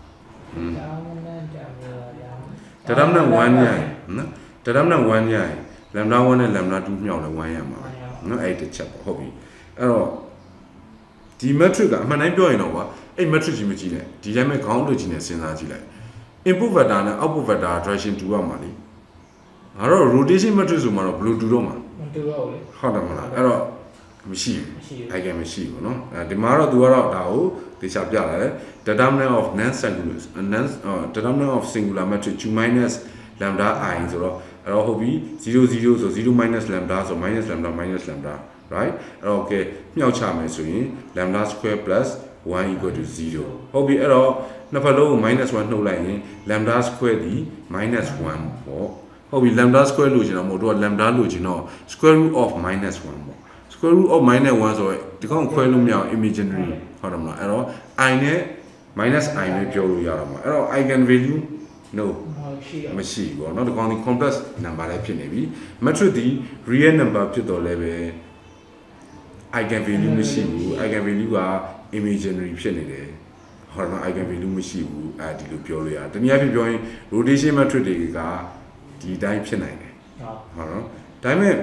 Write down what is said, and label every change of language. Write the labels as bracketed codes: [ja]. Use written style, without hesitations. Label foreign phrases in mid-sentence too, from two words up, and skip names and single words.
[my] determinant 1ညနော် determinant 1ည lambda 1နဲ့ lambda 2မြောက်လဲ1ရမှာနော်အဲ့တစ်ချက်ပေါ့ဟုတ်ပြီအဲ့တော့ဒီ matrix ကအမှန်တိုင်းပြောရင်တော့ကွာအဲ့ matrix ကြီးမကြည့်နဲ့ဒီတိုင်းပဲခေါင်းတွေ့ကြည့်နေစဉ်းစားကြည့်လိုက် [en] input vector [my] နဲ့ [en] output vector direction [my] တူရမှာလीငါတော့ [en] rotation matrix [my] ဆိုမှတော့ဘယ်လို တူတော့မှာမတူတော့ဘူးလေဟုတ်တယ်မလားအဲ့တော့မရှိဘူး eigen မရှိဘူးเนาะဒီမှာတော့ तू ကတော့ဒါကိုသေချာပြလာတယ် [en] determinant of determinant of singular matrix q minus lambda I [my] ဆိုတော့အဲ့တော့ဟုတ်ပြီ00ဆို0 minus lambda ဆို [en] minus lambda minus lambda right [my] အဲ့တော့ okay မြောက်ချမယ်ဆိုရင် [en] lambda square plus 1 equal to 0 [my] ဟုတ်ပြီအဲ့တော့ နှစ်ဖက်လုံးကို minus 1နှုတ်လိုက်ရင် [en] lambda square [my] ဒီ minus 1ပေါ့ဟုတ်ပြီ [en] lambda square [my] လို့ကျွန်တော်မဟုတ်တော့ lambda လို့ကျွန်တော် [en] square root of minus 1 [my] ပေါ့ [en] square root of minus 1 [my] ဆိုတော့ဒီကောင်ခွဲလို့မရအောင် imaginary ဟုတ်တယ်မလားအဲ့တော့ I နဲ့ [en] minus I [my] နဲ့ပြောလို့ရတော့မှာအဲ့တော့ [en] eigen value no [my] မရှိဘူးเนาะဒီကောင်ဒီ [en] complex number [my] လည်းဖြစ်နေပြီ matrix ဒီ [en] real number [my] ဖြစ်တော့လည်းပဲ [en] eigen value [my] မရှိဘူး [en] eigen value [my] က imaginary ဖြစ်နေတယ်ဟောတော့ [en] eigen value [my] မရှိဘူးဒီလိုပြောလို့ရတယ်တနည်းအားဖြင့်ပြောရင် [en] rotation matrix [my] တွေကဒီတိုင်းဖြစ်နိုင်တယ်ဟုတ်နော်ဒါပေမဲ့